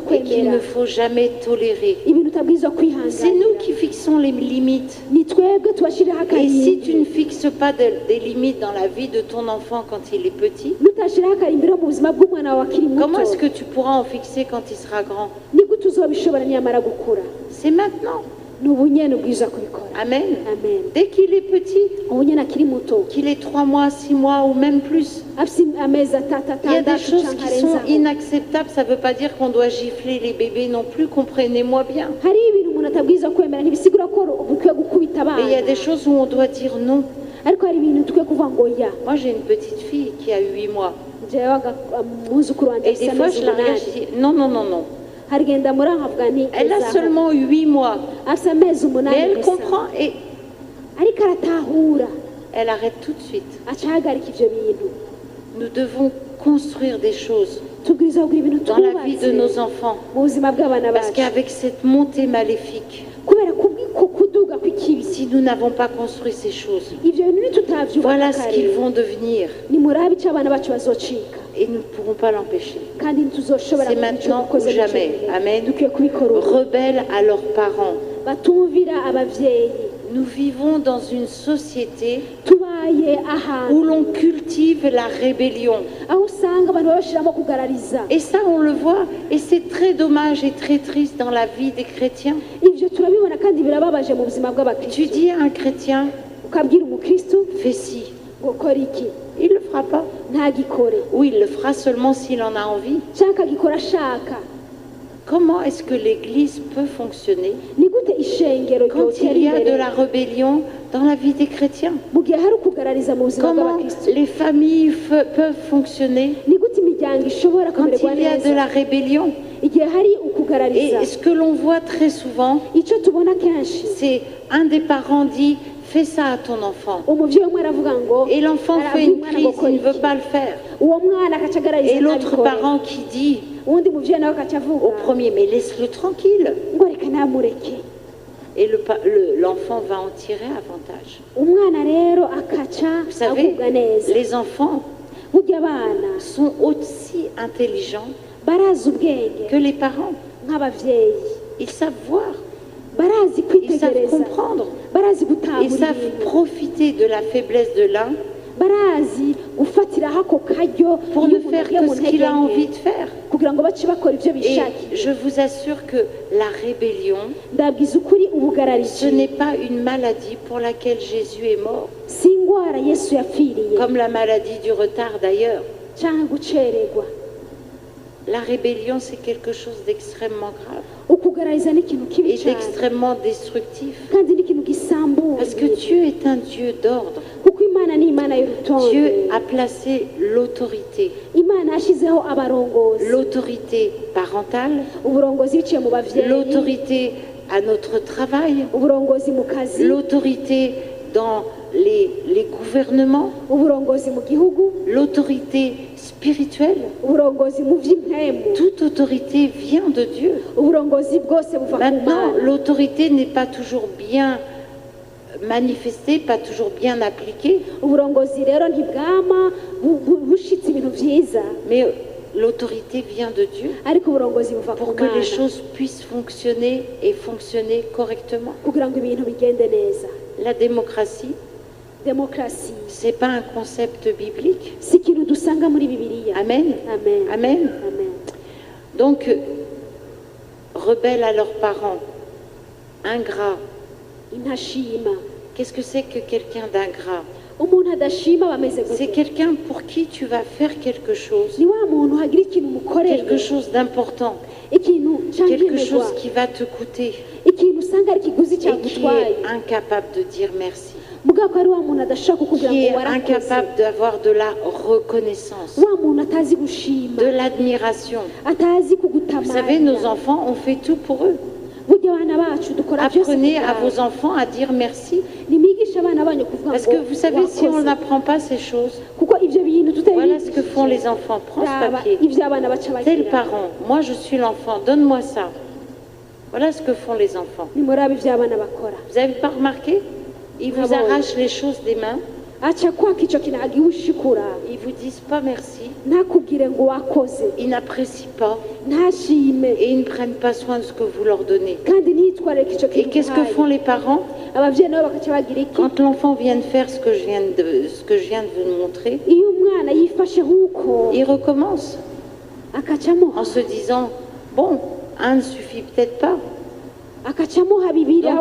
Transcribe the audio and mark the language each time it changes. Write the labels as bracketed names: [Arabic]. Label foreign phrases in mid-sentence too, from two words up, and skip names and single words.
[French] et qu'il [Rundi] kwemera [French] ne faut jamais tolérer. [Rundi] ibintu utabwirizwa [French] C'est nous [Rundi] kwihanganira [French] qui fixons les limites. [Rundi] ni twebwe tubashyiriraho [French] Et si [Rundi] akarimbi [French] tu ne fixes pas des limites dans la vie de ton enfant quand il est petit, [Rundi] nutashyiraho akarimbi mu buzima bw'umwana wawe akiri [French] comment [Rundi] muto [French] est-ce que tu pourras en fixer quand il sera grand? [Rundi] ni gute uzabishobora niyamara gukura [French] C'est maintenant. [Rundi] ni ubu nyine ubwirizwa kubikora [French] Amen. [Rundi] amen [French] Dès qu'il est petit, [Rundi] ubu nyine akiri muto [French] qu'il ait 3 mois, 6 mois ou même plus, [Rundi] afite amezi atatu [French] il y a des [Rundi] atandatu [French] choses [Rundi] cyangwa [French] qui sont [Rundi] arenzaho [French] inacceptables. Ça ne veut pas dire qu'on doit gifler les bébés non plus, comprenez-moi bien. [Rundi] hari ibintu umuntu atabwirizwa kwemera ntibisigura ko bukwiye gukubita [French] Et il y a [Rundi] abana [French] des choses où on doit dire non. [Rundi] ariko hari ibintu tukwiye kuvuga ngo ya [French] Moi, j'ai une petite fille qui a 8 mois. [Rundi] jewe umwuzukuru wanjye [French] Et [Rundi] afite [French] des fois, [Rundi] amezi [French] je la regarde, [Rundi] umunani [French] je dis non, non, non, non. [Rundi] harigenda muri aho nkavuga nti [French] Elle a [Rundi] gezaho. [French] seulement 8 mois. [Rundi] afite amezi [French] Mais [Rundi] umunani [French] elle [Rundi] gusa [French] comprend et [Rundi] ariko aratahura [French] elle arrête tout de suite. [Rundi] acahagarika ibyo bintu [French] Nous devons construire des choses [Rundi] tubwiriza kugira ibintu [French] dans la vie de [Rundi] twubatse [French] nos enfants. [Rundi] mu buzima bw'abana [French] Parce [Rundi] bacu [French] qu'avec cette montée maléfique, [Rundi] kubera kubw'uko kuduga kw'ikibi [French] si nous n'avons pas construit ces choses, [Rundi] ibyo bintu nitutabyubaka [French] voilà ce [Rundi] kare [French] qu'ils vont devenir. [Rundi] nimurabe icyo abana bacu bazocika [French] Et nous ne pourrons pas l'empêcher. [Rundi] kandi ntituzoshobora [French] C'est [Rundi] kugira icyo [French] maintenant [Rundi] dukoze [French] ou [Rundi] n'icyo [French] jamais. [Rundi] gihe. [French] Amen. [Rundi] dukwiye kubikora ubu [French] Rebelles à leurs parents. [Rundi] batumvira ababyeyi [French] Nous vivons dans une société [Rundi] tubaye [French] où [Rundi] ahantu [French] l'on cultive la rébellion. [Rundi] aho usanga abantu babashyiramo kugarariza [French] Et ça, on le voit. Et c'est très dommage et très triste dans la vie des chrétiens. [Rundi] ibyo turabibona kandi birababaje mu buzima [French] Tu [Rundi] bw'abakristo [French] dis à un chrétien, [Rundi] ukabwira umukristo [French] fais ci. [Rundi] ngo kora iki [French] Il ne le fera pas. [Rundi] ntagikore [French] Ou il le fera seulement s'il en a envie. [Rundi] cyangwa akagikora ashaka [French] Comment est-ce que l'Église peut fonctionner [Rundi] ni gute ishengero [French] quand [Rundi] ryotera [French] il y a de [Rundi] imbere [French] la rébellion dans la vie des chrétiens? [Rundi] mu gihe hari ukugarariza mu buzima [French] Comment [Rundi] bw'abakristo [French] les familles peuvent fonctionner [Rundi] ni gute imiryango ishobora [French] quand [Rundi] kumererwa [French] il y a de [Rundi] neza [French] la rébellion? [Rundi] igihe hari ukugarariza [French] Et ce que l'on voit très souvent, [Rundi] icyo tubona kenshi [French] c'est un des parents dit, fais ça à ton enfant. [Rundi] umubyeyi umwe aravuga ngo [French] Et l'enfant fait [Rundi] arabwira [French] une [Rundi] umwana [French] crise, [Rundi] ngo kora [French] il ne veut [Rundi] iki [French] pas le faire. [Rundi] uwo mwana akaca agarariza [French] Et l'autre [Rundi] ntabikore [French] parent qui dit [Rundi] uwundi mubyeyi nawe akaca avuga [French] au premier, mais laisse-le tranquille. [Rundi] ngo reka namureke [French] Et l'enfant va en tirer avantage. [Rundi] umwana rero akaca [French] Vous savez, [Rundi] agubwa neza [French] les enfants [Rundi] burya abana [French] sont aussi intelligents [Rundi] barazi ubwenge [French] que les parents. [Rundi] nk'ababyeyi [French] Ils savent voir, [Rundi] barazi [French] ils savent [Rundi] kwitegereza [French] comprendre, [Rundi] barazi [French] ils [Rundi] gutahura [French] savent [Rundi] ibintu [French] profiter de la faiblesse de l'un [Rundi] barazi gufatiraho ako karyo [French] pour [Rundi] iyo [French] ne [Rundi] umuntu [French] faire [Rundi] agiye [French] que [Rundi] mu [French] ce [Rundi] ntege [French] qu'il a [Rundi] nke, [French] envie de faire. [Rundi] kugira ngo bace bakora ibyo [French] Et [Rundi] bishakiye [French] je vous assure que la rébellion, [Rundi] ndabwiza ukuri [French] ce [Rundi] ubugararizi [French] n'est pas une maladie pour laquelle Jésus est mort, [Rundi] si indwara yesu yapfiriye [French] comme la maladie du retard d'ailleurs. [Rundi] cyangwa gucererwa [French] La rébellion, c'est quelque chose d'extrêmement grave [Rundi] ukugarariza ni ikintu kibi [French] et [Rundi] cyane [French] d'extrêmement destructif. [Rundi] kandi ni ikintu gisambuye [French] Parce que Dieu est un Dieu d'ordre. [Rundi] kuko imana ni imana y'urutonde [French] Dieu a placé l'autorité. [Rundi] imana yashyizeho abarongozi [French] L'autorité parentale, [Rundi] uburongozi biciye mu bavyeyi [French] l'autorité à notre travail, [Rundi] uburongozi mu kazi [French] l'autorité dans les gouvernements, [Rundi] uburongozi mu gihugu [French] l'autorité spirituelle. [Rundi] uburongozi mu by'impemu [French] Toute autorité vient de Dieu. [Rundi] uburongozi bwose buva ku [French] Maintenant, [Rundi] mana [French] l'autorité n'est pas toujours bien manifestée, pas toujours bien appliquée, [Rundi] uburongozi rero ntibwama bushitse ibintu byiza [French] mais l'autorité vient de Dieu [Rundi] ariko uburongozi buva ku [French] pour que les [Rundi] mana [French] choses puissent fonctionner et fonctionner correctement. [Rundi] kugira ngo ibintu bigende neza [French] La démocratie, [Rundi] demokarasi [French] c'est pas un concept biblique. [Rundi] si ikintu dusanga muri bibiliya [French] Amen. [Rundi] amen [French] Amen. [Rundi] amen [French] Donc, rebelles à leurs parents, ingrats. [Rundi] intashima [French] Qu'est-ce que c'est que quelqu'un d'ingrat? [Rundi] umuntu adashima bameze [French] C'est [Rundi] gute [French] quelqu'un pour qui tu vas faire quelque chose, [Rundi] ni wa muntu hagira ikintu umukoreye [French] quelque chose d'important, [Rundi] ikintu cyangwa [French] quelque [Rundi] iyemerwa [French] chose qui va te coûter [Rundi] ikintu usanga ari ikiguzi [French] et qui [Rundi] cyagutwaye [French] est incapable de dire merci. [Rundi] mugabo ko ari wa muntu adashaka kukubwira [French] qui [Rundi] ngo [French] est [Rundi] warakoze, [French] incapable d'avoir de la reconnaissance, [Rundi] wa muntu atazi gushima, [French] de l'admiration. [Rundi] atazi [French] Vous savez, nos [Rundi] kugutamarira. [French] enfants, on fait tout pour eux. [Rundi] Burya abana bacu dukora byose [French] Apprenez à [Rundi] kubwabo. [French] vos enfants à dire merci. [Rundi] Nimwigishe abana banyu kuvuga [French] Parce [Rundi] ngo [French] que vous savez, si on [Rundi] wakoze. [French] n'apprend pas ces choses, [Rundi] kuko ibyo bintu [French] voilà ce que font [Rundi] tutabigishije, [French] les enfants. Prends ce [Rundi] raba [French] papier. [Rundi] ibyo abana baca [French] Tel [Rundi] bagira. [French] parent, moi je suis l'enfant, donne-moi ça. Voilà ce que font les enfants. [Rundi] nimuraba ibyo abana bakora. [French] Vous n'avez pas remarqué? Ils vous arrachent les choses des mains. [Rundi] aca kwaka icyo kintu agiwushikura, [French] Ils vous disent pas merci. [Rundi] ntakubwire ngo wakoze, [French] Ils n'apprécient pas. [Rundi] ntashime, [French] Et ils ne prennent pas soin de ce que vous leur donnez. [Rundi] kandi ntitwareke icyo [French] Et [Rundi] kintu [French] qu'est-ce que font [Rundi] uhaye. [French] les parents? [Rundi] ababyeyi nabo bakaca bagira iki? [French] Quand l'enfant vient de faire ce que je viens de vous montrer, [Rundi] iyo umwana yifashe nk'uko [French] il recommence [Rundi] akacamuha [French] en se disant, bon, un ne suffit peut-être pas. [Rundi] akacamuha bibiri aho